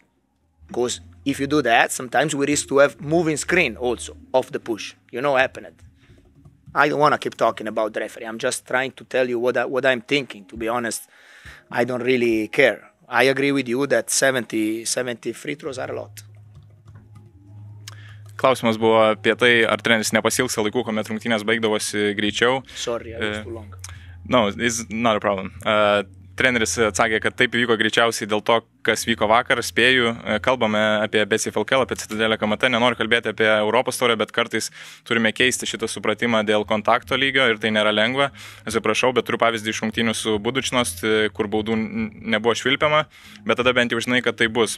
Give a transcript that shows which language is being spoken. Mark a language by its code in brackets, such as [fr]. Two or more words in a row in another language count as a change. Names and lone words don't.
[en] Because if you do that, sometimes we risk to have moving screen also off the push. You know what happened. I don't want to keep talking about the referee. I'm just trying to tell you what I'm thinking. To be honest, I don't really care. I agree with you that 70 free throws are a lot. [lt] Klausimas buvo apie tai, ar treneris nepasilgsta laikų, kuomet rungtynės baigdavosi greičiau. [en] Sorry, I was too long. No, it's not a problem. [lt] Treneris atsakė, kad taip įvyko greičiausiai dėl to, kas vyko vakar, spėju. Kalbame apie BCF LKL, apie Citadelę KMT, nenoriu kalbėti apie Europos taurę, bet kartais turime keisti šitą supratimą dėl kontakto lygio ir tai nėra lengva. Atsiprašau, bet turiu pavyzdį iš rungtynių su Budučnos, kur baudų nebuvo švilpiama, bet tada bent jau žinai, kad tai bus.